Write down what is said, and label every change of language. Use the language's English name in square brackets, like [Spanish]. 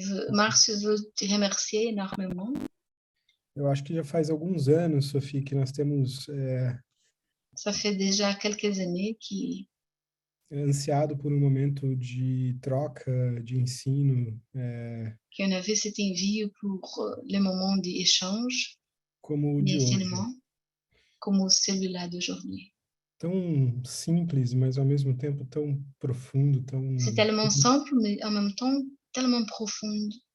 [French] Márcio veut te remercier énormément. [Portuguese] Eu acho que já faz alguns anos, Sophie, que nós temos [French] Ça fait déjà quelques années que [Portuguese] ansiado por um momento de troca, de ensino, [French] qu'on avait cet envie pour les moments d'échange, [Portuguese] como o de hoje. [French] d'enseignement, comme celui-là d'aujourd'hui. [Portuguese] Tão simples, mas ao mesmo tempo tão profundo, tão... [French] C'est tellement simple, mais en même temps tellement profond.